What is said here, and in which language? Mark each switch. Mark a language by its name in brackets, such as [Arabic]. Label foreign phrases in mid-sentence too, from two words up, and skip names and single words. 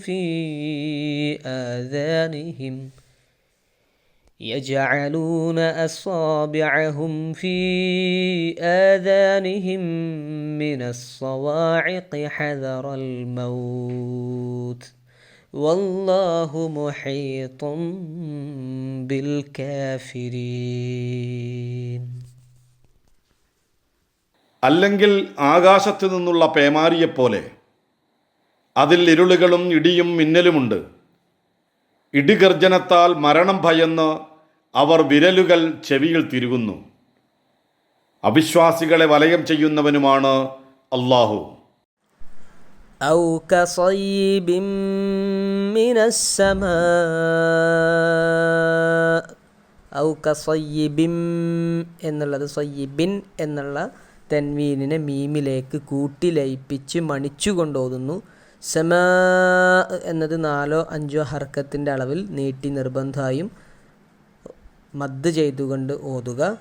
[Arabic] في آذانهم من الصواعق حذر الموت والله محيط بالكافرين. [Malayalam] അല്ലെങ്കിൽ ആകാശത്തു നിന്നുള്ള പേമാരിയെപ്പോലെ അതിൽ ഇരുളുകളും ഇടിയും മിന്നലുമുണ്ട്. ഇടിഗർജനത്താൽ മരണം ഭയന്ന് അവർ വിരലുകൾ ചെവിയിൽ തിരുകുന്നു. അവിശ്വാസികളെ വലയം ചെയ്യുന്നവനുമാണ് അല്ലാഹു. [Arabic] أو كصيب من السماء أو كصيب [Malayalam] എന്നുള്ളത് സയ്യിബിൻ എന്നുള്ള തൻവീനിനെ മീമിലേക്ക് കൂട്ടി ലയിപ്പിച്ച് മണിച്ചു കൊണ്ടോതുന്നു. സമാ എന്നത് 4 or 5 ഹർക്കത്തിൻ്റെ അളവിൽ നീട്ടി നിർബന്ധമായും മദ് ചെയ്തുകൊണ്ട് ഓതുക.